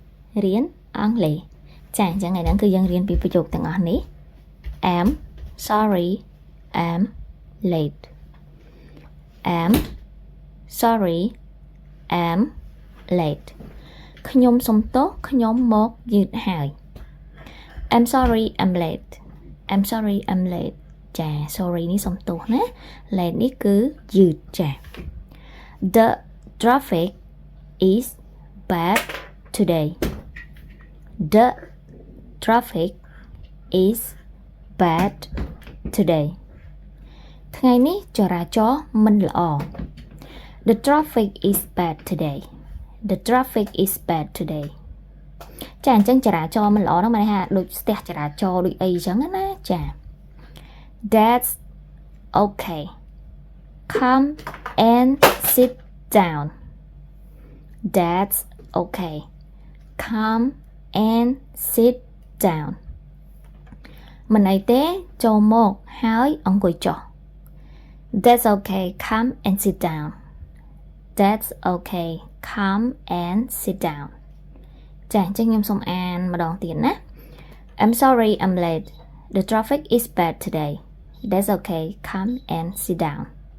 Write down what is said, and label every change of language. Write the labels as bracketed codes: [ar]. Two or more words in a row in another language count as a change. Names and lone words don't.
[km] រៀនអង់គ្លេសចាអញ្ចឹងថ្ងៃហ្នឹងគឺយើងរៀនពីប្រយោគទាំងអស់នេះ [en] I'm sorry I'm late I'm sorry I'm late [km] ខ្ញុំសុំទោសខ្ញុំមកយឺតហើយ [en] I'm sorry I'm late I'm sorry I'm [km] late ចា sorry នេះសុំទោសណា late នេះគឺយឺតចា [en] The traffic is bad today The traffic is bad today [km] ថ្ងៃនេះចរាចរណ៍មិន ល្អ [en] The traffic is bad today The traffic is bad today [km] ចាអញ្ចឹងចរាចរណ៍មិនល្អហ្នឹងមានន័យថាដូចស្ទះ ចរាចរណ៍ដូចអីអញ្ចឹងណាចា [en] That's okay Come and sit down That's okay Come and sit down [km] មិនអីទេចូលមកហើយអង្គុយចុះ [en] That's okay come and sit down That's okay come and sit down [km] ចាអញ្ចឹងខ្ញុំសូមអានម្ដងទៀតណា [en] I'm sorry I'm late The traffic is bad today That's okay come and sit down